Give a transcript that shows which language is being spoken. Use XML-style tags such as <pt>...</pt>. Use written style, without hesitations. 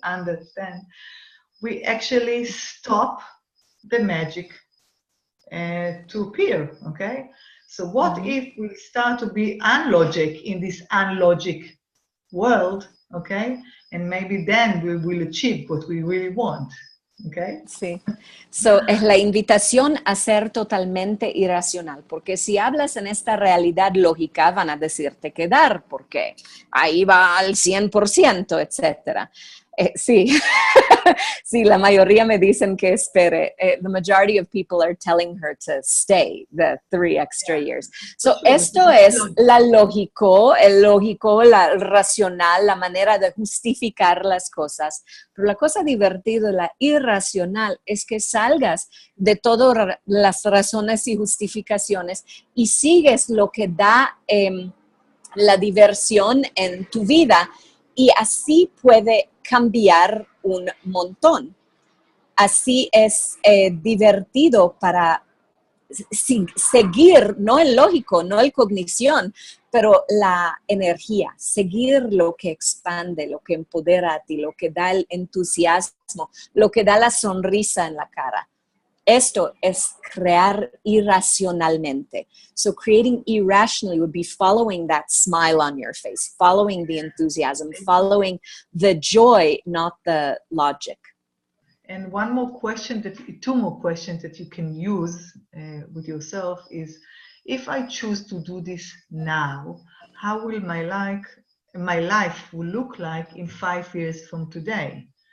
<en>Understand, we actually stop the magic to appear, okay? So what if we start to be unlogic in this unlogic world, okay? And maybe then we will achieve what we really want, okay?</en> <es>Sí. So, es la invitación a ser totalmente irracional, porque si hablas en esta realidad lógica, van a decirte quedar, porque ahí va al 100%, etcétera. Sí, sí, la mayoría me dicen que espere.</es> <en>The majority of people are telling her to stay the 3 extra years.</en> <es>So, esto es el lógico, la racional, la manera de justificar las cosas. Pero la cosa divertida, la irracional, es que salgas de todas las razones y justificaciones y sigues lo que da la diversión en tu vida. Y así puede cambiar un montón. Así es divertido para seguir, no el lógico, no el cognición, pero la energía, seguir lo que expande, lo que empodera a ti, lo que da el entusiasmo, lo que da la sonrisa en la cara. Esto es crear irracionalmente.</es> <en>So creating irrationally would be following that smile on your face, following the enthusiasm, following the joy, not the logic. And two more questions that you can use with yourself is, if I choose to do this now, how will my life will look like in 5 years from today?</en>